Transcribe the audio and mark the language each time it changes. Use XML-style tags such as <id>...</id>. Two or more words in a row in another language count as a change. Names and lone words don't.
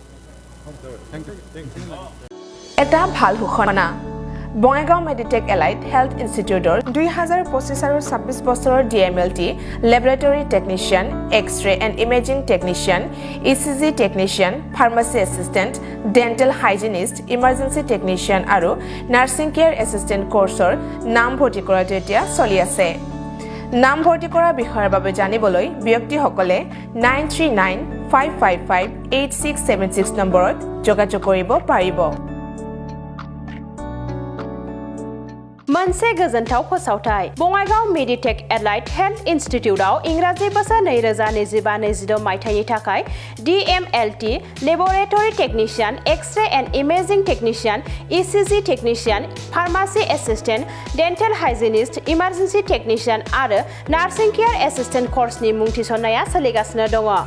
<as>এটা ভাল ঘোষণা বঙাইগাঁও মেডিটেক এলাইড হেল্থ ইনষ্টিটিউটৰ 2025 আৰু 26 বছৰৰ DMLT লেবৰেটৰী টেকনিচিয়ান, এক্স-ৰে এণ্ড ইমেজিং টেকনিচিয়ান, ECG টেকনিচিয়ান, ফাৰ্মাচী এছিষ্টেণ্ট, ডেণ্টেল হাইজিনিষ্ট, ইমাৰ্জেঞ্চি টেকনিচিয়ান আৰু নাৰ্ছিং কেয়াৰ এছিষ্টেণ্ট কোৰ্চৰ নামভৰ্তি কৰাটো এতিয়া চলি আছে। নামভৰ্তি কৰাৰ বিষয়ৰ বাবে জানিবলৈ ব্যক্তিসকলে 9395558676 নম্বৰত যোগাযোগ কৰিব পাৰিব।</as> <brx>मोनसे गोजोनथाव फोसावथाय बङाइगाव मेडिटेक एलाइड हेल्थ इन्स्टिट्यूटआव इंराजि बोसोर 2025-26 मायथाइनि थाखाय DMLT लेबोरेटरी टेक्निशियन, एक्स-रे एंड इमेजिंग टेक्निशियन, ECG टेक्निशियन, फार्मासी एसिस्टेंट, डेंटल हाइजिनिस्ट, इमार्जेंसी टेक्निशियन आरो नार्सिं केयर एसिस्टेंट कोर्सनि मुं थिसननाया सोलिगासिनो दङ।</brx>